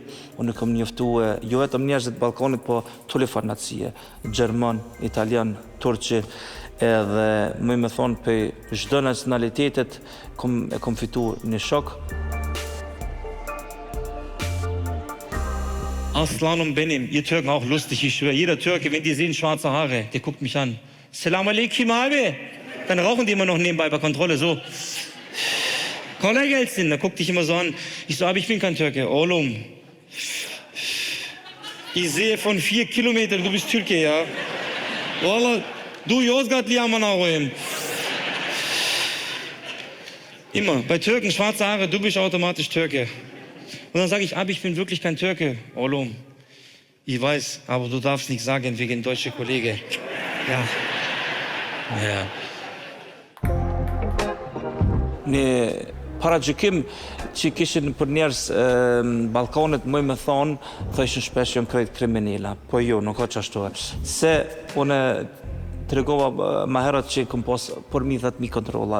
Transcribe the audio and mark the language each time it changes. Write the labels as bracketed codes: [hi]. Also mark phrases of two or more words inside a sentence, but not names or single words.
[sq] Unë kom njoftu jo vetëm njerëzit Balkanit, po tulli farnacie, Gjerman, Italian, Turqi, edhe më me thonë për çdo nacionalitetet e kom fitu një shok. [tr] Aslanum benim, [de] ihr Türken auch lustig, ich schwöre. Jeder Türke, wenn die sehen schwarze Haare, der guckt mich an. [tr] Selam alaikum abi. [de] Dann rauchen die immer noch nebenbei bei Kontrolle, so. [tr] Kolay gelsin, [de] da guckt dich immer so an. Ich so, aber ich bin kein Türke. [tr] Oğlum. [de] Ich sehe von 4 Kilometern, du bist Türke, ja. [tr] Vallahi, du Yozgatlı aman ağabeyim. [de] Immer. Bei Türken, schwarze Haare, du bist automatisch Türke. Und dann sage ich, ich bin wirklich kein Türke. Oğlum, ich weiß, aber du darfst nicht sagen wegen deutsche Kollege. Ja. Ja. [sq] Në para gjykim që kishin për njerëz Ballkanit më me thonë, thëshin shpesh janë krejt kriminala. Po jo, nuk ka çashtu. Se unë tregova më herët që kom pas përmi 10.000 kontrolla.